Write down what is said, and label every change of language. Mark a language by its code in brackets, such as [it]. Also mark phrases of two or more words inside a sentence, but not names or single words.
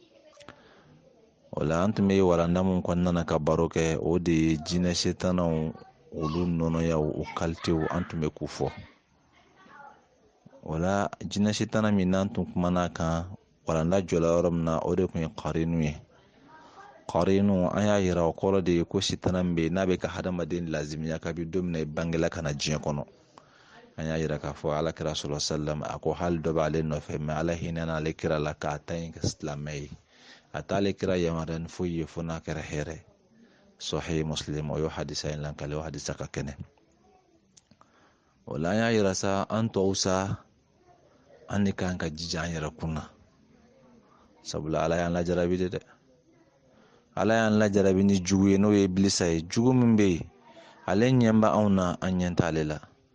[bm] o la an tun bɛ waranda min kɔnɔna na ka baro kɛ o de ye jinɛ setanaw olu nɔnɔyaw o kalitew an tun bɛ k'u fɔ o la jinɛ setana min n'an tun kumana kan waranda jɔla yɔrɔ min na o de tun ye qarinu ye qarinu an y'a yira o kɔrɔ de ye ko sitana min bɛ n'a bɛ ka hadamaden lazimiya kabi don min na i bangela ka na diɲɛ kɔnɔ an y'a yira k'a fɔ ala kira [ar] صلى الله عليه وسلم [bm] a ko hali dɔ b'ale nɔfɛ mɛ ala hinɛna ale kira la k'a ta yen kɛ silamɛ ye a t'ale kira yamaruya ni foyi ye fo n'a kɛra hɛrɛ sahih muslim o y'o hadisa in lankale o hadisa ka kɛnɛ o la an y'a yira sa an tɔw sa an de kan ka jija an yɛrɛ kunna sabula ala y'an lajarabi de dɛ ala y'an lajarabi ni jugu ye n'o ye iblisa ye jugu min bɛ yen ale ɲɛ bɛ anw na an ɲɛ t'ale la